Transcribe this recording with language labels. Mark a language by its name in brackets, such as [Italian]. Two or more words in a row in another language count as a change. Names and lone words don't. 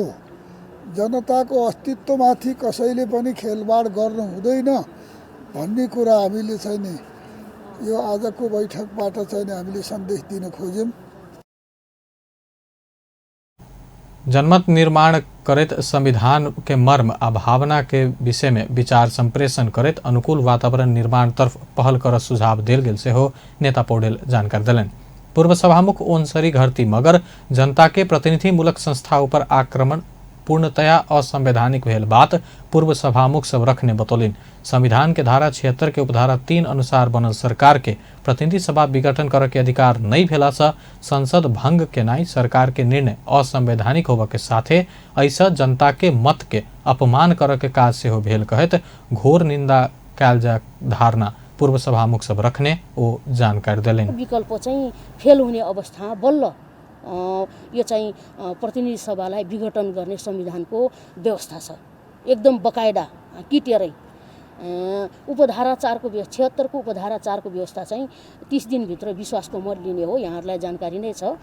[Nepali] जनताको अस्तित्वमाथि कसैले पनि खेलबाड गर्नु हुँदैन भन्ने कुरा हामीले चाहिँ नि यो आजको बैठकबाट चाहिँ हामीले सन्देश दिन खोज्यौँ। [Maithili] जनमत निर्माण करेत संविधान के मर्म आ भावना के विषय में विचार संप्रेषण करेत अनुकूल वातावरण निर्माण तरफ पहल कर सुझाव देल गेल से हो नेता पौडेल जानकारी दिलन। पूर्व सभामुख ओनसरी घरती मगर जनता के प्रतिनिधिमूलक संस्था ऊपर आक्रमण पूर्णतया असंवैधानिक भेल बात पूर्व सभामुख सब रखने बतौलिन। संविधान के धारा 76 के उपधारा 3 अनुसार बनल सरकार के प्रतिनिधि सभा विघटन कर के अधिकार नहीं भेला से संसद भंग के नाई सरकार के निर्णय असंवैधानिक होबे के साथे ऐसा जनता के मत के अपमान कर के काज से हो भेल कहत घोर निंदा कयल जा धारणा पूर्व सभामुख सब रखने ओ जानकारी दिलेन। [Nepali] विकल्प चाहिँ फेल हुने अवस्था बल्ल यो चाहिँ प्रतिनिधि सभालाई विघटन गर्ने संविधानको व्यवस्था छ, एकदम बकायदा किटेरै। उपधारा 4 को 76 को उपधारा 4 को व्यवस्था चाहिँ 30 दिनभित्र विश्वासको मत लिने हो, यहाँहरूलाई जानकारी नै छ।